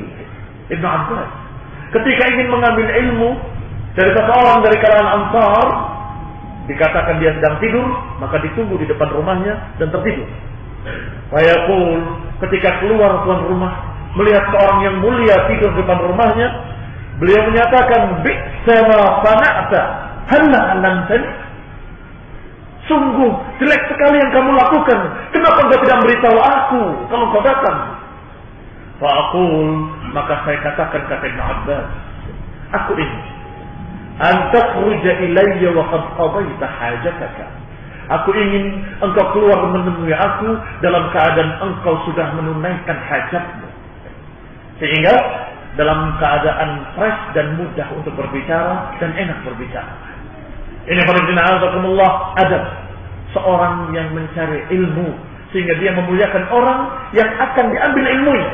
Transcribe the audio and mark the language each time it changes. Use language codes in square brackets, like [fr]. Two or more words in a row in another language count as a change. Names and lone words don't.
[id] Ibnu Abbas ketika ingin mengambil ilmu dari seseorang dari kalangan Ansar, dikatakan dia sedang tidur, maka ditunggu di depan rumahnya dan tertidur. Fayaqul, ketika keluar tuan rumah melihat seorang yang mulia tidur di depan rumahnya, beliau menyatakan, [ar] بئس ما صنعت هلا علمتني, [id] sungguh jelek sekali yang kamu lakukan, kenapa engkau tidak beritahu aku kalau kau datang? Fa'aqul, maka saya katakan, kata Ibnu Abbas, aku ini [ar] أن تخرج إلي وقد قضيت حاجتك, [id] Aku ingin engkau keluar menemui aku dalam keadaan engkau sudah menunaikan hajatmu. Sehingga dalam keadaan fresh dan mudah untuk berbicara dan enak berbicara. Ini Allah adab seorang yang mencari ilmu sehingga dia memuliakan orang yang akan diambil ilmunya.